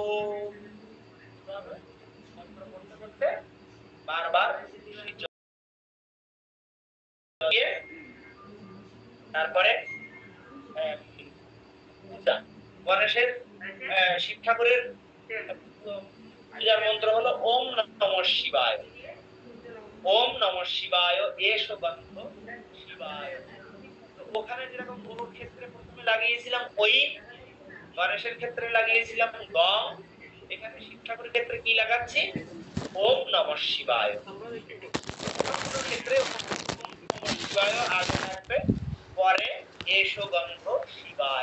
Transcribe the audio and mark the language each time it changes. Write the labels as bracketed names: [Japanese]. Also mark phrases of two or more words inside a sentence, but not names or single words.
[Bangla] বারবার তারপরে গণেশের শিব ঠাকুরের পূজার মন্ত্র হলো [Sanskrit] ওম নমঃ শিবায়। ওম নমঃ শিবায় এষ গন্ধ শিবায়। [Bangla] ওখানে যেরকম গরুর ক্ষেত্রে প্রথমে লাগিয়েছিলাম ওই, গণেশের ক্ষেত্রে লাগিয়েছিলাম গং, এখানে শিব ঠাকুরের ক্ষেত্রে কি লাগাচ্ছি? [Sanskrit] ওম নমঃ শিবায়। [Bangla] ক্ষেত্রে [Sanskrit] ওম নমঃ শিবায় [Bangla] আগে থাকবে, পরে [Sanskrit] এষ গন্ধ শিবায়।